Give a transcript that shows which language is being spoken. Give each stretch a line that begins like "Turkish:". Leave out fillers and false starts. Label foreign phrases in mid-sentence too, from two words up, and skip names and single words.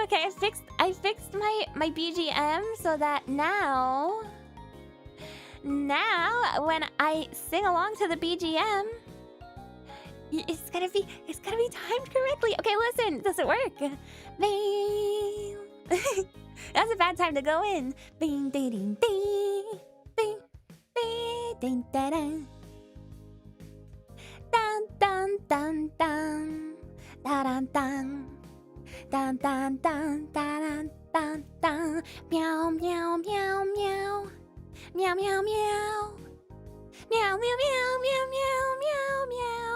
English: Okay, I fixed my BGM so that now when I sing along to the BGM, it's gonna be timed correctly. Okay, listen, does it work? Bing. That's a bad time to go in. Bing, ding, ding, ding, bing, bing, ding, da, dun. Dun, dun, dun, dun, da, dun, dun, dun, dun, dun, dun, dun, dun, meow, meow, meow, meow, meow, meow, meow, meow, meow, meow, meow, meow, meow.